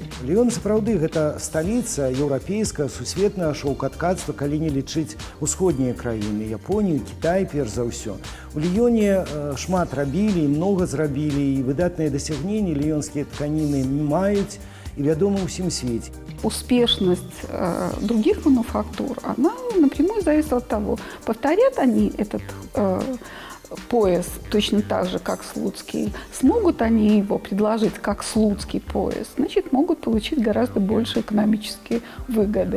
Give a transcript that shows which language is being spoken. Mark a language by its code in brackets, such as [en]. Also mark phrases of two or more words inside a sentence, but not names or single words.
[be] Ліён сапраўды гэта сталіца еўрапейскага сусветнага шоўкаткацтва, калі не лічыць усходнія краіны, Японію, Кітай перш за ўсё. У Ліёне шмат рабілі і многа зрабілі, і выдатныя дасягненні ліёнскія тканіны маюць. і вядомы ўсім свеце. [ru] Успешность других мануфактур, она напрямую зависит от того, повторят они этот пояс точно так же, как слуцкий, смогут они его предложить как слуцкий пояс, значит, могут получить гораздо больше экономические выгоды.